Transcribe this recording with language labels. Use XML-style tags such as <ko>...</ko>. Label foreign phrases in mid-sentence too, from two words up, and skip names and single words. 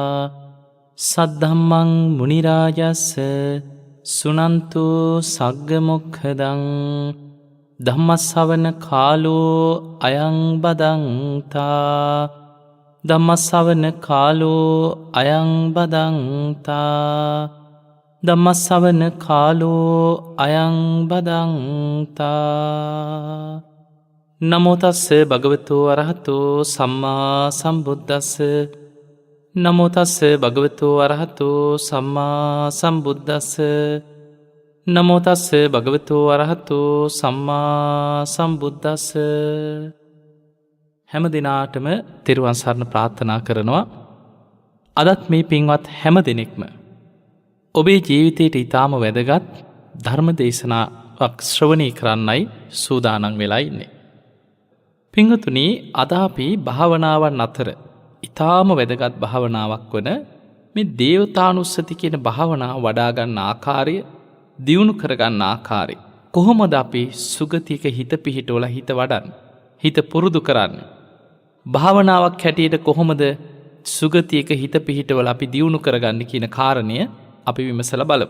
<pi>සද්ධම්මං මුනි රාජස්ස සුනන්තු සග්ග මොක්ඛදං ධම්මස්සවන කාලෝ අයං බදන්තා ධම්මස්සවන කාලෝ අයං බදන්තා ධම්මස්සවන කාලෝ අයං බදන්තා. නමෝ තස්ස භගවතු අරහතෝ සම්මා සම්බුද්දස්ස. නමෝ තස්ස භගවතු අරහතෝ සම්මා සම්බුද්දස්ස. නමෝ තස්ස භගවතු අරහතෝ සම්මා සම්බුද්දස්ස.</pi> <si>හැම දිනාටම තෙරුවන් සරණ ප්‍රාර්ථනා කරනවා. අදත් මේ පින්වත් හැම දෙනෙක්ම ඔබේ ජීවිතයට ඉතාම වැදගත් ධර්ම දේශනාවක් ශ්‍රවණය කරන්නයි සූදානම් වෙලා ඉන්නේ. පින්වතුනි, අද අපි භාවනාවන් අතර ඉතාම වැදගත් භාවනාවක් වන මේ දේවතානුස්සති කියන භාවනාව වඩා ගන්න ආකාරය, දියුණු කරගන්න ආකාරය, කොහොමද අපි සුගතියක හිත පිහිටවලා හිත වඩන්නේ, හිත පුරුදු කරන්නේ, භාවනාවක් හැටියට කොහොමද සුගතියක හිත පිහිටවලා අපි දියුණු කරගන්නේ කියන කාරණය අපි විමසලා බලමු.</si>